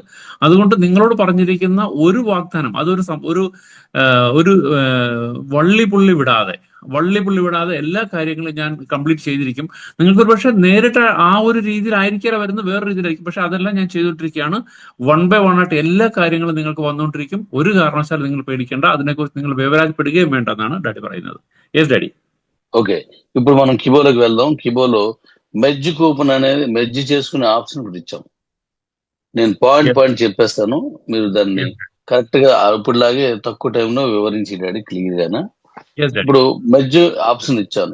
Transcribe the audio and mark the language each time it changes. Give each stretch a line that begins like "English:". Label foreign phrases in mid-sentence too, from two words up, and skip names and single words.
Malayalam: അതുകൊണ്ട് നിങ്ങളോട് പറഞ്ഞിരിക്കുന്ന ഒരു വാഗ്ദാനം അതൊരു വള്ളിപുള്ളി വിടാതെ എല്ലാ കാര്യങ്ങളും ഞാൻ കംപ്ലീറ്റ് ചെയ്തിരിക്കും. നിങ്ങൾക്ക് ഒരു പക്ഷെ നേരിട്ട് ആ ഒരു രീതിയിലായിരിക്കില്ല വരുന്നത്, വേറൊരു രീതിയിലായിരിക്കും, പക്ഷെ അതെല്ലാം ഞാൻ ചെയ്തുകൊണ്ടിരിക്കുകയാണ്.
English: 1 by 1
Malayalam: ആയിട്ട് എല്ലാ കാര്യങ്ങളും നിങ്ങൾക്ക് വന്നുകൊണ്ടിരിക്കും. ഒരു കാരണവശാലും നിങ്ങൾ പേടിക്കേണ്ട, അതിനെക്കുറിച്ച് നിങ്ങൾ വേവലാതിപ്പെടുകയും വേണ്ട എന്നാണ് ഡാഡി പറയുന്നത്.
English: yes daddy.
Telugu: ఓకే, ఇప్పుడు మనం కిబోలోకి వెళ్దాం. కిబోలో
English: merge coupon
Telugu: అనేది మెర్జ్ చేసుకునే ఆప్షన్ కూడా ఇచ్చాం. నేను పాయింట్ చెప్పేస్తాను, మీరు దాన్ని కరెక్ట్ గా ఇప్పుడులాగే తక్కువ టైంలో వివరించి డాడీ క్లియర్ గానా. ఇప్పుడు మెర్జ్ ఆప్షన్ ఇచ్చాను.